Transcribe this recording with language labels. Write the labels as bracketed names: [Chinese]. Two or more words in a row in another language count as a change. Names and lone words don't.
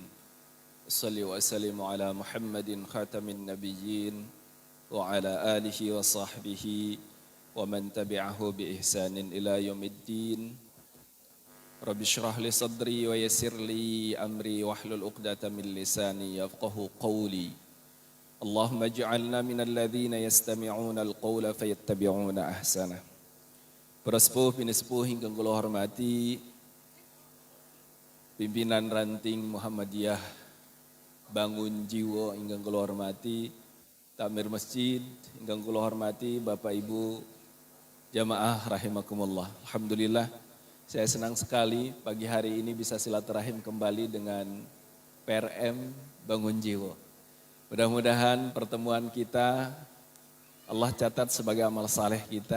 [Arabic] صل وسلم على محمد خاتم النبيين وعلى آله وصحبه ومن تبعه بإحسان إلى يوم الدين. رب اشرح لي صدري ويسر لي أمري واحلل عقدة من لساني يفقهوا قولي. اللهم اجعلنا من الذين يستمعون القول فيتبعون أحسنه. [Javanese] Para sepuh pinesepuh ingkang kula hormati, pimpinan ranting Muhammadiyah Bangun Jiwa ingkang kula hormati, takmir masjid ingkang kula hormati, Bapak Ibu jamaah rahimakumullah. [Indonesian] Alhamdulillah, saya senang sekali pagi hari ini bisa silaturahim kembali dengan PRM Bangun Jiwa. Mudah-mudahan pertemuan kita Allah catat sebagai amal saleh kita.